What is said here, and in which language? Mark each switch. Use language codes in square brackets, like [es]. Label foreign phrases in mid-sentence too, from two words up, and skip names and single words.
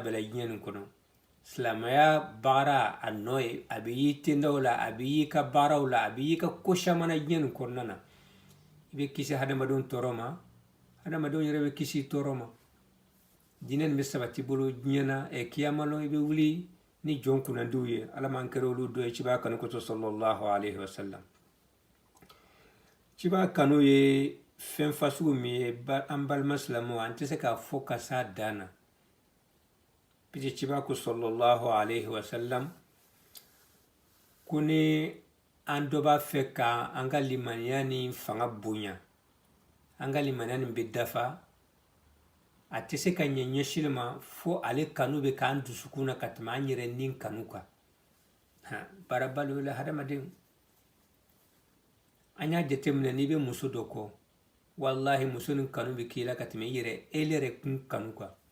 [bm] bɛɛ la diɲɛ nin kɔnɔ silamɛya baara a nɔ ye a bɛ yi tendaw la a bɛ yi ka baaraw la a bɛ yi ka ko caman na diɲɛ nin kɔnɔna na i bɛ kisi hadamadenw tɔɔrɔ ma hadamadenw yɛrɛ bɛ kisi tɔɔrɔ ma dinɛ nin bɛ sabati bolo diɲɛ na kiyama lɔ i bɛ wuli ni jɔn kunnandiw ye ala man kɛra olu dɔ ye cibaga kanu kosɔn [ar] صلى الله عليه وسلم [bm] cibaga kanu ye fɛn fasugu min ye an balima silamɛw an tɛ se k'a fɔ ka s'a dan na pisi cibaga ko sallallahu [ar] عليه وسلم [bm] ko ni an dɔ b'a fɛ ka an ka limaniya ni fanga bonya an ka limaniya nin bɛ dafa a tɛ se ka ɲɛ ɲɛsili ma fo ale kanu bɛ k'an dusukun na ka tɛmɛ an yɛrɛ ni kanu kan baara balo la hadamaden an y'a jateminɛ n'i bɛ muso dɔ kɔ wallahi muso nin kanu bɛ k'i la ka tɛmɛ i yɛrɛ yɛrɛ kun kanu kan